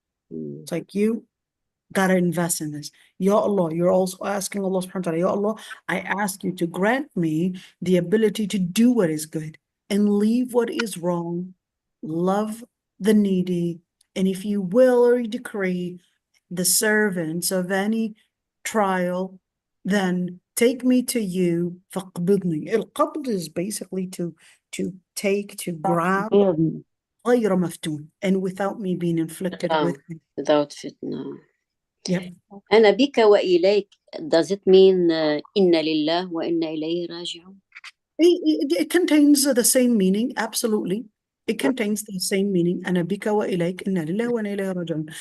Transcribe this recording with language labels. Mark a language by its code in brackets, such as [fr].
[en] It's like you gotta invest in this. Ya Allah, you're also asking Allah subhanahu wa ta'ala, Ya Allah, I ask you to grant me the ability to do what is good and leave what is wrong, love the needy, and if you will or you decree the servants of any trial, then take me to you. [ar] فَقْبِضْنِي. [en] Al-qabd is basically to take, to grab, [ar] غَيْرَ مَفْتُونٍ, [en] and without me being inflicted with. Without fitna. Yep. [ar] أنا بك وإليك, [en] does it mean [ar] إن لله وإنا إليه راجعون? [en] It contains the same meaning, absolutely. It contains the same meaning. [ar] أنا بك وإليك إنا لله وإنا إليه راجعون.